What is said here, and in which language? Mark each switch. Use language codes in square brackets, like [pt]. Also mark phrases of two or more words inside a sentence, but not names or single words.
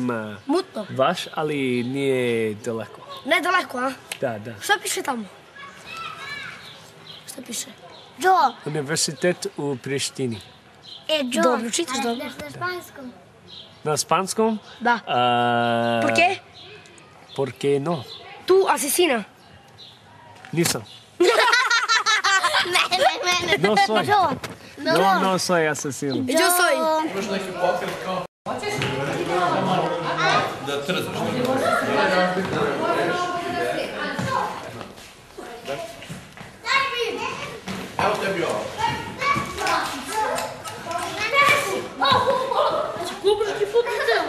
[sr] Mutno. vaš, ali nije daleko. Ne daleko, a? Da, da. Šta piše tamo? Šta piše? Joe. Univerzitet u Prištini. Joe. Dobro, čitaš dobro. Na španskom. Na španskom? Da. [es] Por qué? Por qué no? Tu asesina. [sr] Nisam. Ne. [es] No soy. Joe. No soy asesino. Yo soy. [sr] Možeš neki pokret kao... Da trzaš. Evo tebi ovo. Kupiš ti putnicelu.